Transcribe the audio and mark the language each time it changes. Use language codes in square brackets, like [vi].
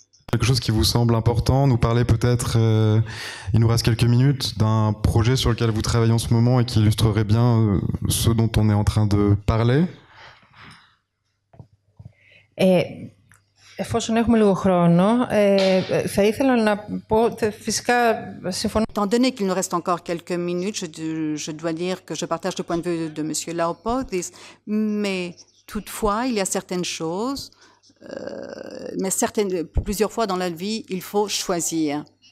[fr] Quelque chose qui vous semble important, nous parler peut-être, il nous reste quelques minutes, d'un projet sur lequel vous travaillez en ce moment et qui illustrerait bien ce dont on est en train de parler. [el] Εφόσον έχουμε λίγο χρόνο, θα ήθελα να πω, φυσικά συμφωνώ. [fr] Étant donné qu'il nous reste encore quelques minutes, je dois dire que je partage le point de vue de M. Laopodis, mais toutefois, il y a certaines choses, mais plusieurs fois dans la vie, il faut choisir.